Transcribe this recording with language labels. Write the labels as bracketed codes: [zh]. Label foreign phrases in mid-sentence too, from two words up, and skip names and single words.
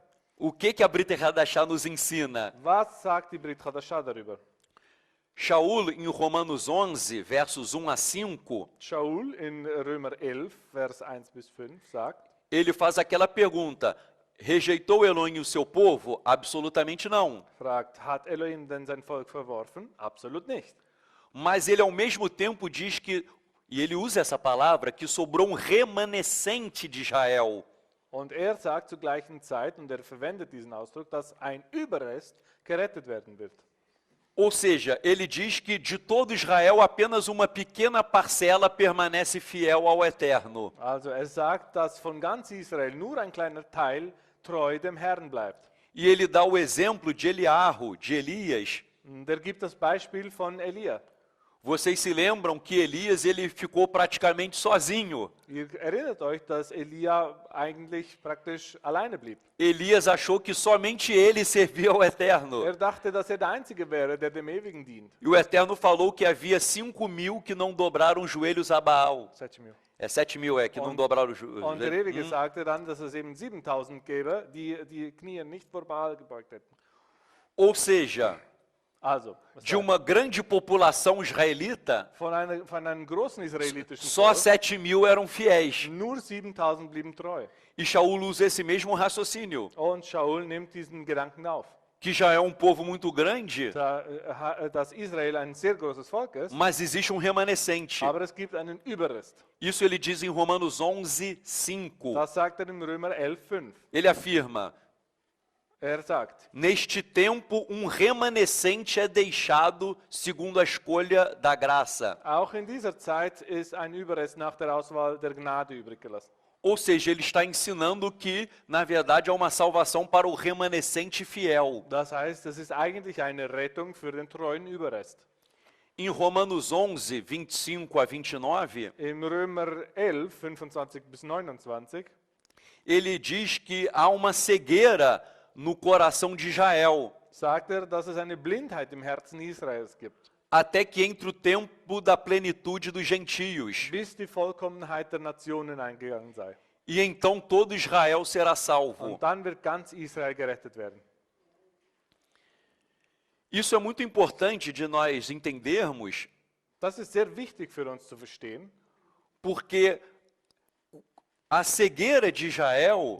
[pt] O que a Brit Hadashah nos ensina? [de] Was sagt die Brit Hadashah darüber? [pt] Shaul, em Romanos 11, versos 1 a 5, [de] Shaul in Römer 11, Vers 1 bis 5 sagt, [pt] ele faz aquela pergunta, rejeitou Elohim o seu povo? Absolutamente não. [de] fragt, hat Elohim denn sein Volk verworfen? Absolut nicht. [pt] Mas ele ao mesmo tempo diz que, e ele usa essa palavra, que sobrou um remanescente de Israel. [de] Und er sagt zur gleichen Zeit, und er verwendet diesen Ausdruck, dass ein Überrest gerettet werden wird. [pt] Ou seja, ele diz que de todo Israel apenas uma pequena parcela permanece fiel ao Eterno. [de] Also er sagt, dass von ganz Israel nur ein kleiner Teil treu dem Herrn bleibt. [pt] E ele dá o exemplo de Eliarro, de Elias. [de] Und er gibt das Beispiel von Elia. [pt] Vocês se lembram que Elias ele ficou praticamente sozinho. [de] Ihr erinnert euch, dass Elia eigentlich praktisch alleine blieb. [pt] Elias achou que somente ele servia ao Eterno. [de] Er dachte, dass er der Einzige wäre, der dem Ewigen dient. [pt] E o Eterno falou que havia 5.000 que não dobraram os joelhos a Baal. 7.000. É 7.000, que não dobraram os [de] Und der Ewige sagte dann, dass es eben 7.000 gäbe, die die Knie nicht vor Baal gebeugt hätten. [pt] Ou seja, [de] Also, was [pt] de uma grande população israelita, [de] von einem großen israelitischen [pt] só [de] Volk, [pt] 7.000 eram fiéis. [de] nur 7.000 blieben treu. [pt] E Shaul usa esse mesmo raciocínio, [de] Und Shaul nimmt diesen Gedanken auf. [pt] que já é um povo muito grande, [de] Dass Israel ein sehr großes Volk ist, [pt] mas existe um remanescente. [de] aber es gibt einen Überrest. [pt] Isso ele diz em Romanos 11:5. [de] Das sagt er in Römer 11,5. [pt] Ele afirma: [de] Er sagt, [pt] neste tempo um remanescente é deixado segundo a escolha da graça. [de] auch in dieser Zeit ist ein Überrest nach der Auswahl der Gnade übrig gelassen. [pt] Ou seja, ele está ensinando que, na verdade, há uma salvação para o remanescente fiel. [de] Das heißt, es ist eigentlich eine Rettung für den treuen Überrest. [pt] Em Romanos 11, 25 a 29, [de] Im Römer 11, 25 bis 29, [pt] ele diz que há uma cegueira no coração de Israel, [de] sagt er, dass es eine Blindheit im Herzen Israels gibt, [pt] até que entre o tempo da plenitude dos gentios. [de] bis die Vollkommenheit der Nationen eingegangen sei. [pt] E então todo Israel será salvo. [de] Und dann wird ganz Israel gerettet werden. [pt] Isso é muito importante de nós entendermos, [de] Das ist sehr wichtig für uns zu verstehen, [pt] porque a cegueira de Israel